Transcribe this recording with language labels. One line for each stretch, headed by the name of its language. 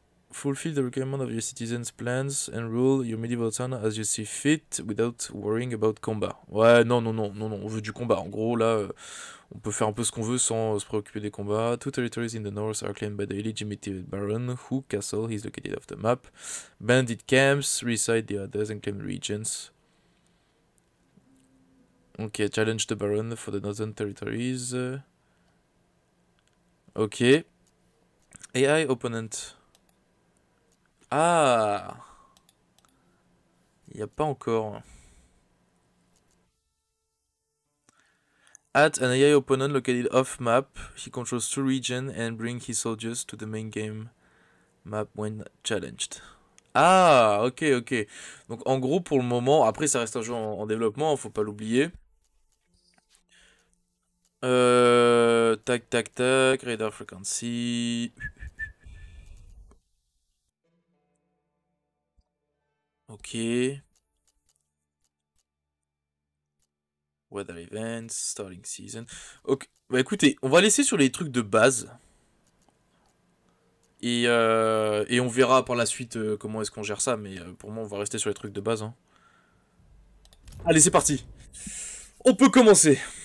English: Fulfill the requirement of your citizens' plans and rule your medieval town as you see fit without worrying about combat.
French: Ouais, non, on veut du combat. En gros, là, on peut faire un peu ce qu'on veut sans se préoccuper des combats.
English: Two territories in the north are claimed by the illegitimate baron, who castle is located off the map. Bandit camps reside the others and claim regions. Ok, challenge the baron for the northern territories.
French: Ok.
English: AI opponent.
French: Ah, il n'y a pas encore.
English: Add an AI opponent located off map. He controls 2 regions and bring his soldiers to the main game map when challenged. Ah, ok, ok.
French: Donc en gros pour le moment, après ça reste un jeu en développement, faut pas l'oublier.
English: Tac, tac, tac, radar frequency. Ok. Weather events, starting season.
French: Ok, bah écoutez, on va laisser sur les trucs de base. Et on verra par la suite comment est-ce qu'on gère ça, mais pour moi on va rester sur les trucs de base, hein. Allez, c'est parti. On peut commencer.